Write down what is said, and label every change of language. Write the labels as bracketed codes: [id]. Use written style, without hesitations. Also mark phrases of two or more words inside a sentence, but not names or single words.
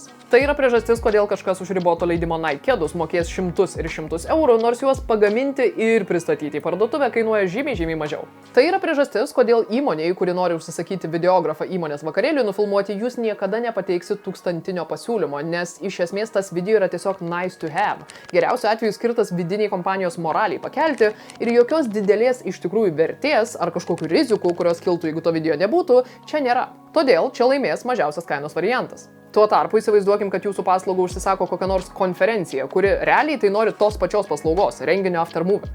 [lt] Tai yra priežastis, kodėl kažkas už riboto leidimo Nike kedus mokės šimtus ir šimtus eurų, nors juos pagaminti ir pristatyti į parduotuvę kainuoja žymiai mažiau. Tai yra priežastis, kodėl įmonei, kuri nori užsisakyti videografą įmonės vakarėliui nufilmuoti, jūs niekada nepateiksit tūkstantinio pasiūlymo, nes iš esmės tas video yra tiesiog [en] nice to have. [lt] Geriausiu atveju skirtas vidiniai kompanijos moraliai pakelti ir jokios didelės iš tikrųjų vertės ar kažkokių rizikų, kurios kiltų, jeigu to video nebūtų, čia nėra. Todėl čia laimės mažiausias kainos variantas. Tuo tarpu įsivaizduokim, kad jūsų paslaugą užsisako kokią nors konferenciją, kuri realiai tai nori tos pačios paslaugos, renginio aftermovie.